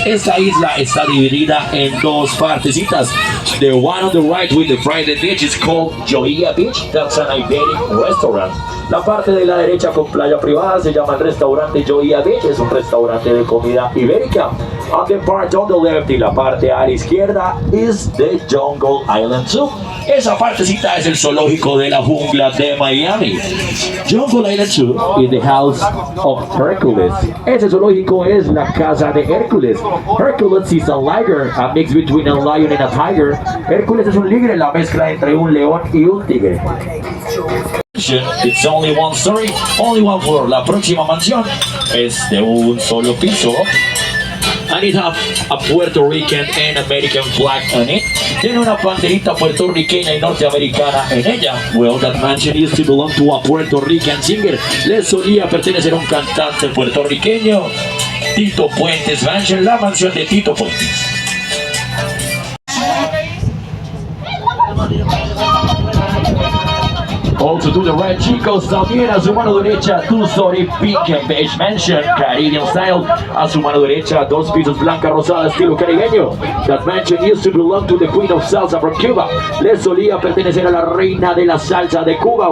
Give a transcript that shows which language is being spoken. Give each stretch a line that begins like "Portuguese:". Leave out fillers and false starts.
Spanish: Esta isla está dividida en dos partecitas.
English: The one on the right with the private beach is called Joya Beach. That's an Iberic restaurant.
Spanish: La parte de la derecha con playa privada se llama el restaurante Joya Beach. Es un restaurante de comida ibérica.
English: On the part on the left
Spanish: y la parte a la izquierda
English: is the Jungle Island Zoo.
Spanish: Esa partecita es el zoológico de la jungla de Miami.
English: Jungle Island Zoo is the house of Hercules.
Spanish: Ese zoológico es la casa de Hércules.
English: Hercules is a liger, a mix between a lion and a tiger.
Spanish: Hércules es un ligre, la mezcla entre un león y un tigre.
English: It's only one story, only one floor.
Spanish: La próxima mansión es de un solo piso.
English: And it has a Puerto Rican and American flag on it.
Spanish: Tiene una banderita puertorriqueña y norteamericana en ella.
English: Well, that mansion used to belong to a Puerto Rican singer.
Spanish: Le solía pertenecer a un cantante puertorriqueño. Tito Puentes Mansion, la mansión de Tito Puentes.
English: Also to the right,
Spanish: chicos, también a su mano derecha,
English: two-story pink and beige mansion, Caribbean style.
Spanish: A su mano derecha, dos pisos blanca rosada, estilo caribeño.
English: That mansion used to belong to the Queen of Salsa from Cuba.
Spanish: Le solía pertenecer a la reina de la salsa de Cuba.